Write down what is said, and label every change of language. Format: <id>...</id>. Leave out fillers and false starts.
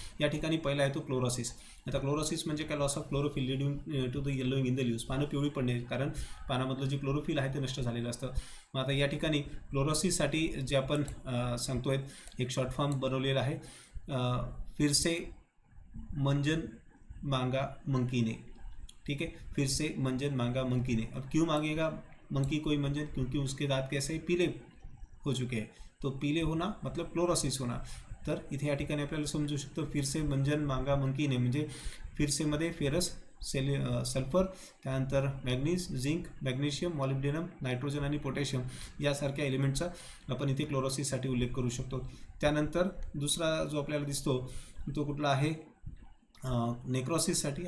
<mr>या ठिकाणी पहिला आहे तो क्लोरोसिस. आता क्लोरोसिस म्हणजे काय,</mr> <en>loss of chlorophyll leading to the yellowing in the leaves,</en> <mr>पानं पिवळी पडणे, कारण पानामधलं जे क्लोरोफिल आहे ते नष्ट झालेलं असतं. मग आता या ठिकाणी क्लोरोसिससाठी जे आपण सांगतोय एक शॉर्ट फॉर्म बनवलेला आहे,</mr> <hi>फिरसे मंजन मांगा मंकीने. ठीक है, फिर से मंजन मांगा मंकी ने. अब क्यों मांगेगा मंकी कोई मंजन, क्योंकि उसके दांत कैसे पीले हो चुके हैं, तो पीले होना मतलब क्लोरोसिस होना.</hi> <mr>तर इथे या ठिकाणी आपल्याला समजू शकतं</mr> <hi>फिरसे मंजन मांगा मंकीने</hi> <mr>म्हणजे फिरसेमध्ये फेरस, सल्फर, त्यानंतर manganese, zinc, magnesium, molybdenum, nitrogen आणि पोटॅशियम यासारख्या एलिमेंटचा आपण इथे क्लोरोसिससाठी उल्लेख करू शकतो. त्यानंतर दुसरा जो आपल्याला दिसतो तो कुठला आहे, नेक्रोसिससाठी.</mr>